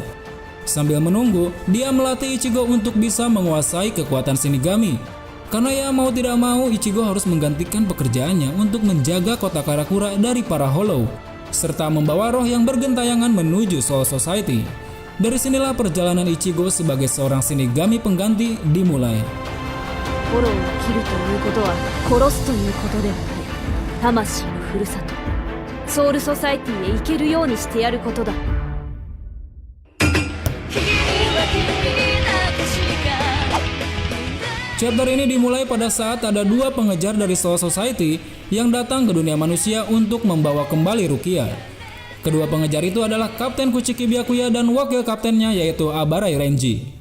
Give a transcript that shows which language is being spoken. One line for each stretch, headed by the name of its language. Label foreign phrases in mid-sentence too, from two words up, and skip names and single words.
Indonesian: Sambil menunggu, dia melatih Ichigo untuk bisa menguasai kekuatan shinigami. Karena ya mau tidak mau, Ichigo harus menggantikan pekerjaannya untuk menjaga kota Karakura dari para Hollow, serta membawa roh yang bergentayangan menuju
English: Soul Society.
Indonesian: Dari sinilah perjalanan Ichigo sebagai seorang shinigami pengganti dimulai.
Japanese: フォローを切るということは殺すということではない。魂のふるさとソウルソサエティへ行けるようにしてやることだ。
Indonesian: Chapter ini dimulai pada saat ada dua pengejar dari
English: Soul Society
Indonesian: yang datang ke dunia manusia untuk membawa kembali Rukia. Kedua pengejar itu adalah Kapten Kuchiki Byakuya dan wakil kaptennya yaitu Abarai Renji.